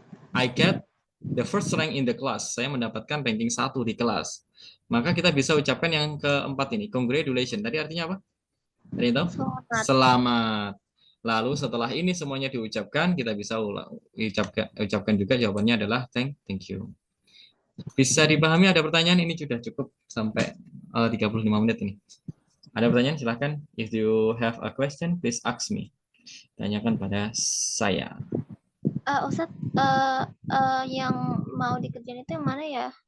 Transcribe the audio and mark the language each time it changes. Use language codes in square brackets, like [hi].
[en] I get the first rank in the class. [id] Saya mendapatkan ranking 1 di kelas. Maka kita bisa ucapkan yang keempat ini, congratulations. Tadi artinya apa? Ada yang tahu? Selamat. Selamat. Lalu setelah ini semuanya diucapkan, kita bisa ucapkan juga jawabannya adalah [en] thank you. [id] Bisa dipahami, ada pertanyaan? Ini sudah cukup sampai 35 menit ini. Ada pertanyaan? Silahkan. [en] If you have a question, please ask me. [id] Tanyakan pada saya. Ustadz, yang mau dikerjain itu yang mana ya?